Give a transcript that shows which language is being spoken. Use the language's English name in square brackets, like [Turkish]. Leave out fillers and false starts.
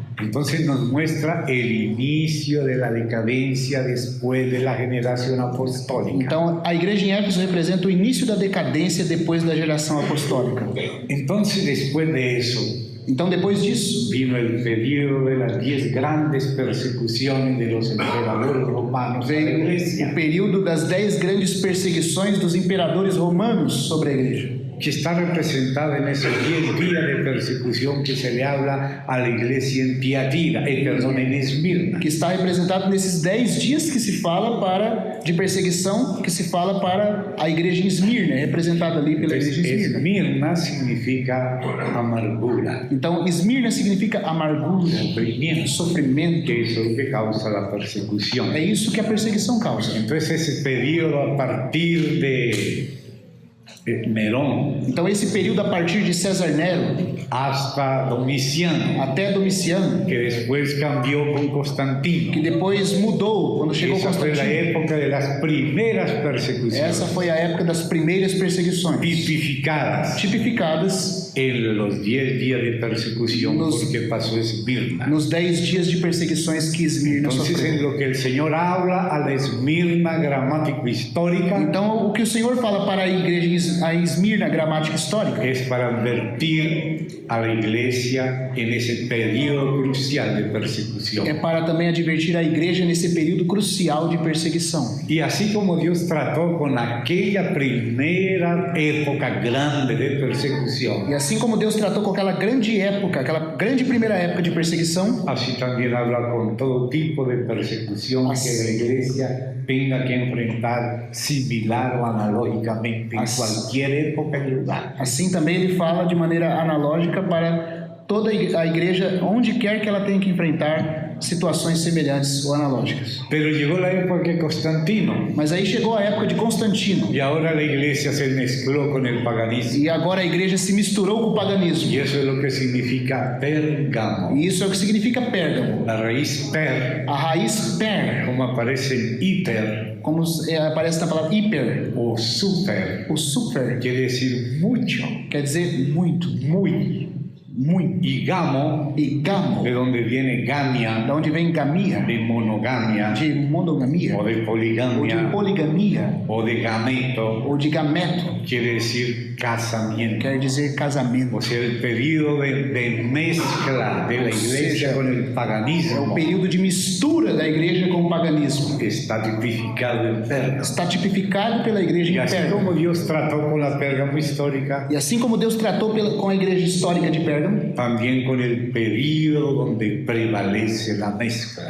[Spanish] Entonces nos muestra el inicio de la decadencia después de la generación apostólica. [Portuguese] Então, a igreja em Éfeso representa o início da decadência depois da geração apostólica. [Spanish] Entonces, después de eso, [Portuguese] Então, depois disso, [Spanish] vino el periodo de las 10 grandes persecuciones de los emperadores romanos a la [Portuguese] veio [Spanish] iglesia, [Portuguese] o período das 10 grandes perseguições dos imperadores romanos sobre a igreja, [Spanish] que está representada en esos 10 días de persecución que se le habla a la iglesia en Tiatira, en Esmirna. [Portuguese] que está representado nesses 10 dias que se fala de perseguição, que se fala para a igreja em Esmirna, representada ali pela igreja em Esmirna. [Spanish] Esmirna significa amargura, [Portuguese] Então, Esmirna significa amargura, [Spanish] sufrimiento, [Portuguese] sofrimento. [Spanish] que es lo que causa la persecución. [Portuguese] É isso que a perseguição causa. [Spanish] Entonces ese periodo a partir de Nerón [Portuguese] Então, esse período a partir de César Nero [Spanish] hasta Domiciano, [Portuguese] até Domiciano, [Spanish] que después cambió con Constantino. [Portuguese] que depois mudou quando chegou [Spanish] Esa fue la [Portuguese] Constantino. [Spanish] época de las primeras persecuciones [Portuguese] Essa foi a época das primeiras perseguições, [Spanish] tipificadas [Portuguese] tipificadas [Spanish] en los 10 días de persecución porque pasó Esmirna. [Portuguese] Nos 10 dias de perseguições que Esmirna [Spanish] Entonces, [Portuguese] sofreu. [Spanish] en lo que el Señor habla a la Esmirna gramático-histórica, [Portuguese] Então, o que o Senhor fala para a igreja, a Esmirna, gramática histórica, [Spanish] es para advertir a la iglesia en ese periodo crucial de persecución. [Portuguese] é para também advertir a igreja nesse período crucial de perseguição. [Spanish] Y así como Dios trató con aquella primera época grande de persecución, [Portuguese] E assim como Deus tratou com aquela grande época, aquela grande primeira época de perseguição, [Spanish] así también habla con todo tipo de persecución que la iglesia tenga que enfrentar similar o analógicamente en cualquier época y lugar. [Portuguese] assim também ele fala de maneira analógica para toda a igreja, onde quer que ela tenha que enfrentar situações semelhantes ou analógicas. [Spanish] Pero llegó la época de Constantino [Portuguese] Mas aí chegou a época de Constantino, [Spanish] y ahora la iglesia se mezcló con el paganismo. [Portuguese] e agora a igreja se misturou com o paganismo. [Spanish] Y eso es lo que significa Pérgamo. [Portuguese] E isso é o que significa Pérgamo. [Spanish] La raíz per, [Portuguese] A raiz per, [Spanish] como aparece en hiper [Portuguese] como aparece na palavra hiper, [Spanish] o super, [Portuguese] o super, [Spanish] quiere decir mucho, [Portuguese] quer dizer muito, [Spanish] muy. [Portuguese] muito. [Spanish] Y gamo, [Portuguese] E gamo, [Spanish] de donde viene gamia, [Portuguese] da onde vem gamia, [Spanish] de monogamia, [Portuguese] de monogamia, [Spanish] o de [Portuguese] ou de [Spanish] poligamia, [Portuguese] poligamia, [Spanish] o de gameto, [Portuguese] ou de gameto, [Spanish] quiere decir casamiento. [Portuguese] quer dizer casamento. [Spanish] O sea, el periodo de mezcla de la iglesia con el [Portuguese] É o [Spanish] paganismo [Portuguese] período de mistura da igreja com o paganismo. [Spanish] está tipificado en Pérgamo. [Portuguese] Está tipificado pela igreja [Spanish] Y [Portuguese] em [Spanish] así [Portuguese] Pérgamo. [Spanish] como Dios trató con la Pérgamo histórica, [Portuguese] E assim como Deus tratou com a igreja histórica de Pérgamo, [Spanish] también con el periodo donde prevalece la mezcla.